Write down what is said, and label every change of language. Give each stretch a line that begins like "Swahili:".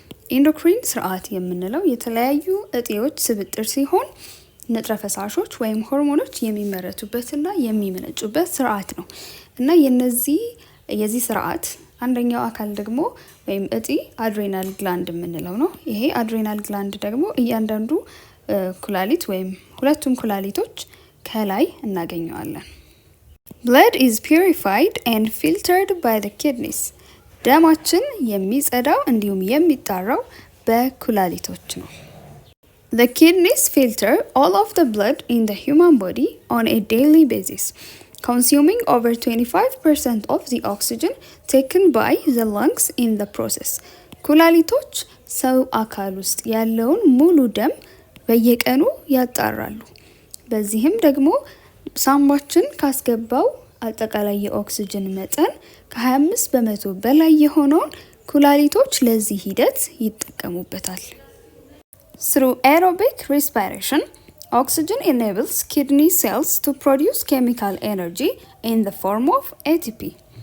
Amharic: ኢንዶክሪን ስርዓት የምንለው የተለያዩ እጢዎች ስብጥር ሲሆን ንጥረ ፈሳሾች ወይም ሆርሞኖች የሚመረቱበትና የሚመነጩበት ስርዓት ነው እና የዚህ ስርዓት አንደኛው አካል ደግሞ ወይም እጢ አድሬናል ግላንድ የምንለው ነው። ይሄ አድሬናል ግላንድ ደግሞ እያንዳንዱ ኩላሊት ወይም ሁለቱም ኩላሊቶች ከላይ እናገኘዋለን።
English: Blood is purified and filtered by the kidneys.
Amharic: ደማችን የሚጸዳው እንዲሁም የሚጣራው በኩላሊቶች ነው።
English: The kidneys filter all of the blood in the human body on a daily basis, consuming over 25% of the oxygen taken by the lungs in the process.
Amharic: ኩላሊቶች ሰው አካል ውስጥ ያለውን ሙሉ ደም በየቀኑ ያጣራሉ። በዚህም ደግሞ ሳምባችን ካስገባው አጠቃላይ የኦክሲጅን መጠን ከ25% በላይ የሆነውን ኩላሊቶች ለዚህ ሂደት ይጠቀሙበታል።
English: Through aerobic respiration, oxygen enables kidney cells to produce chemical energy in the form of ATP.